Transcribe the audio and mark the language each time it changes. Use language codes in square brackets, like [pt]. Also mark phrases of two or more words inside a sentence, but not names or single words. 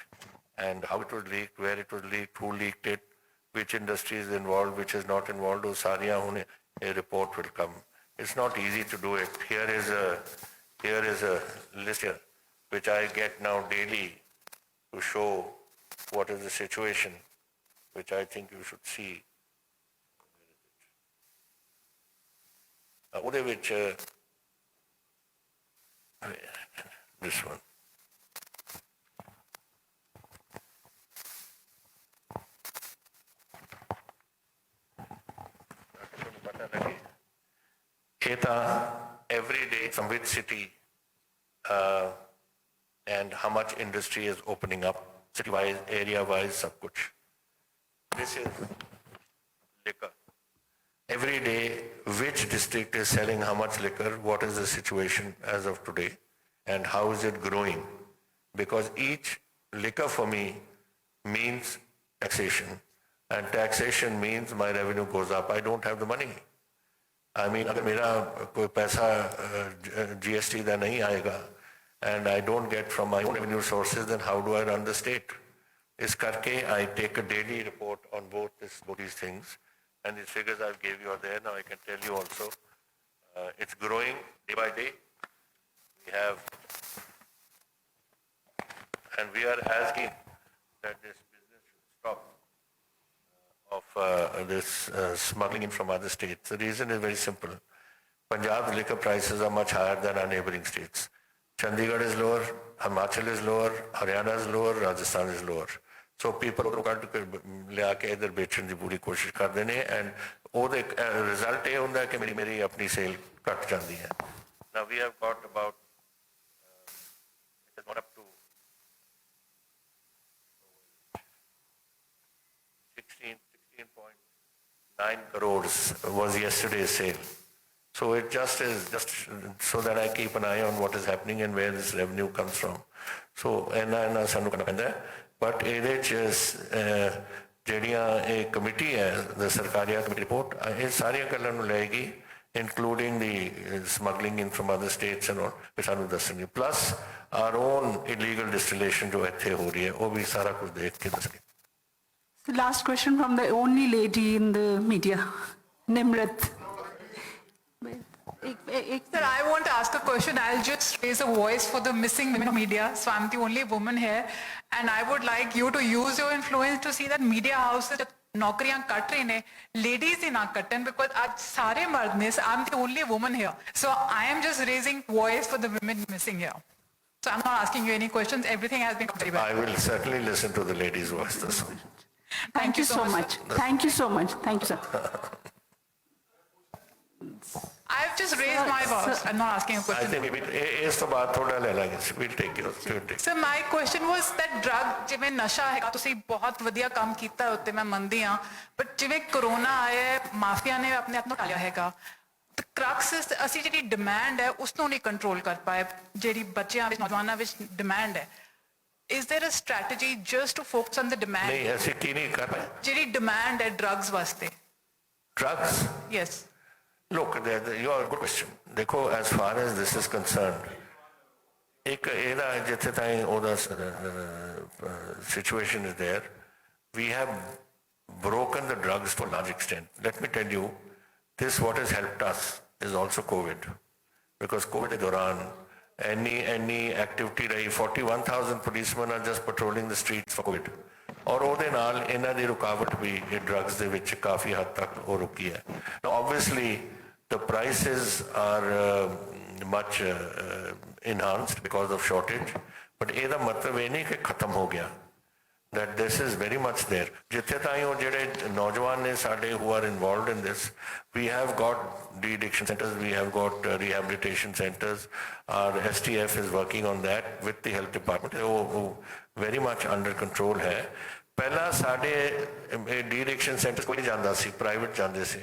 [en] And how it was leaked, where it was leaked, who leaked it, which industry is involved, which is not involved, those [pa] ਸਾਰੀਆਂ ਹੋਣੇ, [en] a report will come. It's not easy to do it. Here is a list here, which I get now daily to show what is the situation, which I think you should see. [pa] ਉਹਦੇ ਵਿੱਚ [en] this one. [pa] ਇਹ ਤਾਂ [en] every day from which city and how much industry is opening up, city-wise, area-wise, [hi] सब कुछ. [en] This is liquor. Every day, which district is selling how much liquor, what is the situation as of today, and how is it growing? Because each liquor for me means taxation, and taxation means my revenue goes up. I don't have the money. I mean [hi] अगर मेरा कोई पैसा GST का नहीं आएगा [en] and I don't get from my own revenue sources, then how do I run the state? [hi] इस करके [en] I take a daily report on both these things, and these figures I gave you are there. Now I can tell you also, it's growing day by day. We have, and we are asking that this business should stop of this smuggling in from other states. The reason is very simple. Punjab's liquor prices are much higher than our neighboring states. Chandigarh is lower, Himachal is lower, Haryana is lower, Rajasthan is lower. [pa] So people ਲਿਆ ਕੇ ਇਧਰ ਵੇਚਣ ਦੀ ਪੂਰੀ ਕੋਸ਼ਿਸ਼ ਕਰਦੇ ਨੇ and ਉਹਦੇ ਰਿਜ਼ਲਟ ਇਹ ਹੁੰਦਾ ਕਿ ਮੇਰੀ ਆਪਣੀ ਸੇਲ ਘਟ ਜਾਂਦੀ ਹੈ. [en] Now we have got about it has gone up to 16.9 crores was yesterday's sale. So it just is just so that I keep an eye on what is happening and where this revenue comes from. So and [pa] ਸਾਨੂੰ ਕਰਨਾ ਪੈਂਦਾ but ਇਹਦੇ ਚ ਜਿਹੜੀਆਂ ਇਹ ਕਮੇਟੀ ਹੈ the ਸਰਕਾਰੀਆ ਕਮੇਟੀ ਰਿਪੋਰਟ ਇਹ ਸਾਰੀਆਂ ਗੱਲਾਂ ਨੂੰ ਲਏਗੀ [en] including the smuggling in from other states and all [pa] ਇਹ ਸਾਨੂੰ ਦੱਸਣਗੇ [en] plus our own illegal distillation [pa] ਜੋ ਇੱਥੇ ਹੋ ਰਹੀ ਹੈ ਉਹ ਵੀ ਸਾਰਾ ਕੁਝ ਦੇਖ ਕੇ ਦੱਸਣਗੇ. [en] The last question from the only lady in the media, Nimrat. Sir, I want to ask a question. I'll just raise a voice for the missing women of media. So I'm the only woman here. And I would like you to use your influence to see that media houses [pa] ਨੌਕਰੀਆਂ ਕੱਟ ਰਹੇ ਨੇ [en] ladies [pa] ਹੀ ਨਾ ਕੱਟਣ [en] because [pa] ਅੱਜ ਸਾਰੇ ਮਰਦ ਨੇ [en] I'm the only woman here. So I am just raising voice for the women missing here. So I'm not asking you any questions. Everything has been very well. I will certainly listen to the lady's voice this one. Thank you so much. Thank you so much. Thank you, sir. I've just raised my voice. I'm not asking a question. I think [pa] ਇਸ ਤੋਂ ਬਾਅਦ ਥੋੜਾ ਲੈ ਲਾਂਗੇ. [en] We'll take it. So my question was that drug [pa] ਜਿਵੇਂ ਨਸ਼ਾ ਹੈਗਾ ਤੁਸੀਂ ਬਹੁਤ ਵਧੀਆ ਕੰਮ ਕੀਤਾ ਉੱਤੇ ਮੈਂ ਮੰਨਦੀ ਹਾਂ ਬਟ ਜਿਵੇਂ ਕਰੋਨਾ ਆਇਆ ਮਾਫੀਆ ਨੇ ਆਪਣੇ ਆਪ ਨੂੰ ਟਾਲਿਆ ਹੈਗਾ ਕ੍ਰਕਸ ਅਸੀਂ ਜਿਹੜੀ ਡਿਮਾਂਡ ਹੈ ਉਸ ਨੂੰ ਨਹੀਂ ਕੰਟਰੋਲ ਕਰ ਪਾਏ ਜਿਹੜੀ ਬੱਚਿਆਂ ਵਿੱਚ ਨੌਜਵਾਨਾਂ ਵਿੱਚ ਡਿਮਾਂਡ ਹੈ [en] Is there a strategy just to focus on the demand? [pa] ਨਹੀਂ ਅਸੀਂ ਕੀ ਨਹੀਂ ਕਰ ਰਹੇ ਜਿਹੜੀ demand ਹੈ drugs ਵਾਸਤੇ [en] Drugs? Yes. Look, you are a good question. देखो, as far as this is concerned, [pa] ਇੱਕ ਇਹਦਾ ਜਿੱਥੇ ਤਾਈਂ ਉਹਦਾ [en] situation is there, we have broken the drugs to a large extent. Let me tell you, this what has helped us is also COVID. Because COVID [pa] ਦੇ ਦੌਰਾਨ [en] any activity ਰਹੀ 41,000 policemen are just patrolling the streets for COVID. [pa] ਔਰ ਉਹਦੇ ਨਾਲ ਇਹਨਾਂ ਦੀ ਰੁਕਾਵਟ ਵੀ ਇਹ drugs ਦੇ ਵਿੱਚ ਕਾਫੀ ਹੱਦ ਤੱਕ ਉਹ ਰੁਕੀ ਹੈ. [en] Now obviously the prices are much enhanced because of shortage, but [pa] ਇਹਦਾ ਮਤਲਬ ਇਹ ਨਹੀਂ ਕਿ ਖਤਮ ਹੋ ਗਿਆ. [en] That this is very much there. [pa] ਜਿੱਥੇ ਤਾਈਂ ਉਹ ਜਿਹੜੇ ਨੌਜਵਾਨ ਨੇ ਸਾਡੇ [en] who are involved in this, we have got de-addiction centers, we have got rehabilitation centers. Our STF is working on that with the health department. [pa] ਉਹ [en] very much under control [pa] ਹੈ. ਪਹਿਲਾਂ ਸਾਡੇ [en] de-addiction centers [pa] ਕੋਈ ਨਹੀਂ ਜਾਂਦਾ ਸੀ, private ਜਾਂਦੇ ਸੀ.